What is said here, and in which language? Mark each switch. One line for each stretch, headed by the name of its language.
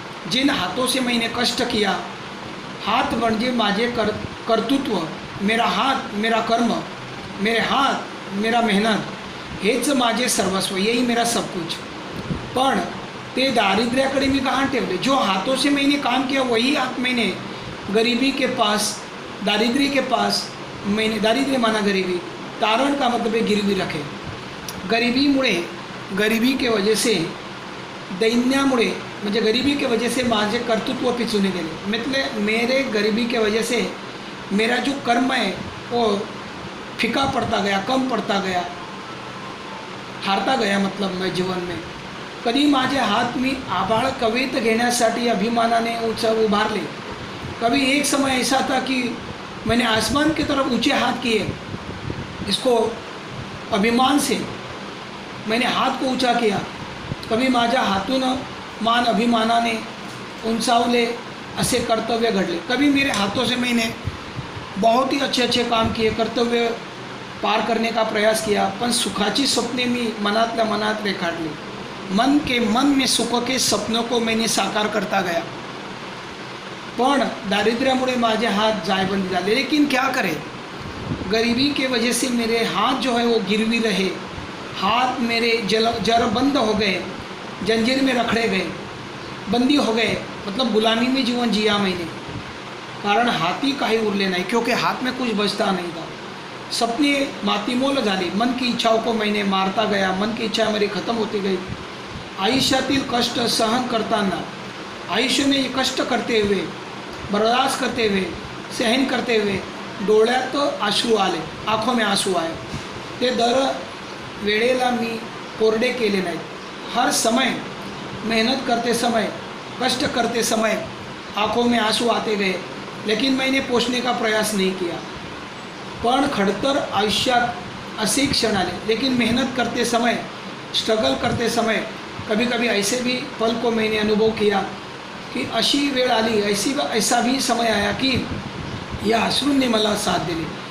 Hindi: जिन हाथों से मैंने कष्ट किया,
Marathi: हाथ म्हणजे माझे कर्तृत्व,
Hindi: मेरा हाथ मेरा कर्म, मेरे हाथ मेरा मेहनत,
Marathi: हेच माझे सर्वस्व,
Hindi: यही मेरा सब कुछ।
Marathi: पण ते दारिद्र्याकडे मी गहाण ठेवले।
Hindi: जो हाथों से मैंने काम किया वही हाथ मैंने गरीबी के पास, दारिद्र्य के पास, मैंने दारिद्र्य माना गरीबी, तारण का मतलब है गिरवी रखे। गरिबी के वजह से,
Marathi: दैन्यामुळे म्हणजे
Hindi: गरिबी के वजह से
Marathi: माझे कर्तृत्व पिछूने गेले।
Hindi: मतलब मेरे गरीबी के वजह से मेरा जो कर्म है वो फीका पड़ता गया, कम पड़ता गया, हारता गया। मतलब मैं जीवन में
Marathi: कधी माझे हात मी आभाळ कवेत घेण्यासाठी अभिमानाने उभारले।
Hindi: कभी एक समय ऐसा था कि मैंने आसमान की तरफ ऊंचे हाथ किए, इसको अभिमान से मैंने हाथ को ऊंचा किया।
Marathi: कभी माझ्या हातून मान अभिमानाने उंचावले, असे कर्तव्य घडले।
Hindi: कभी मेरे हाथों से मैंने बहुत ही अच्छे अच्छे काम किए, कर्तव्य पार करने का प्रयास किया,
Marathi: पण सुखाची स्वप्ने मी मनातल्या मनात रेखाटली।
Hindi: मन के मन में सुख के सपनों को मैंने साकार करता गया,
Marathi: पण दारिद्र्यामुळे माझे हाथ जायबंदी झाले।
Hindi: लेकिन क्या करें, गरीबी के वजह से मेरे हाथ जो है वो गिरवी रहे। हाथ मेरे जरबंद हो गए, जंजीर में रखड़े गए, बंदी हो गए। मतलब गुलामी में जीवन जिया मैंने,
Marathi: कारण हाथी काही उरले
Hindi: नहीं, क्योंकि हाथ में कुछ बचता नहीं था।
Marathi: सपने मातीमोल झाले।
Hindi: मन की इच्छाओं को मैंने मारता गया, मन की इच्छा मेरी खत्म होती गई।
Marathi: आयुष्यातील कष्ट सहन करताना,
Hindi: आयुष्य में ये कष्ट करते हुए, बर्दाश्त करते हुए, सहन करते हुए
Marathi: डोळ्यात आश्रू आले,
Hindi: आँखों में आंसू आए।
Marathi: ते दर वेळेला मी कोरडे केले नाहीत।
Hindi: हर समय मेहनत करते समय, कष्ट करते समय आँखों में आंसू आते गए, लेकिन मैंने पोषने का प्रयास नहीं किया।
Marathi: पण खडतर आयुष्यात असे क्षण आले।
Hindi: लेकिन मेहनत करते समय, स्ट्रगल करते समय कभी कभी ऐसे भी पल को मैंने अनुभव किया कि
Marathi: अशी वेळ आली,
Hindi: ऐसा भी समय आया कि यह अश्रू ने
Marathi: मला साथ दिली।